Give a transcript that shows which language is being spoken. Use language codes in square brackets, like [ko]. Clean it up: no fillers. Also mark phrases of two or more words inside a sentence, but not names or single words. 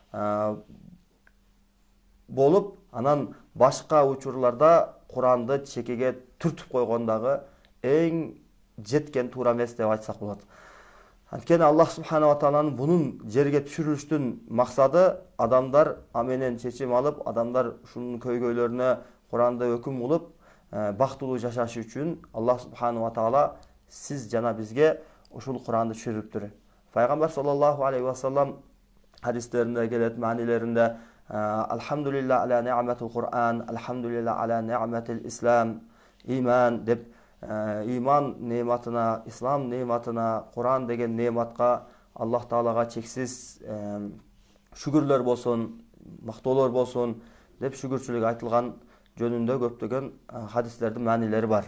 [ky] болуп, анан башка учурларда Кур'анды чекеге түртүп койгондагы эң жеткен туура эмес деп айтсак болот. Анткени Аллах [ar] سبحانه و [ky] тааланын бунун жерге түшүрүлүштүн максаты адамдар аменен чечим алып, адамдар ушунун көйгөйлөрүнө Кур'анды өкүм кылып, бактылуу жашашы үчүн Аллах [ar] سبحانه وتعالى [ky] сиз жана бизге ушул Кур'анды түшүрүптүр. Пайгамбар [ar] صلى الله عليه وسلم [ky] хадистеринде келет, маанилеринде: [ar] "الحمد لله على نعمة القرآن الحمد لله على نعمة الإسلام", [ky] иман деп иман неаматына, ислам неаматына, Кур'ан деген неаматка Аллах таалага чексиз шүгүрлөр болсун, мактоолор болсун деп шүгүрчүлүк айтылган жөнүндө көптөгөн хадистердин маанилери бар.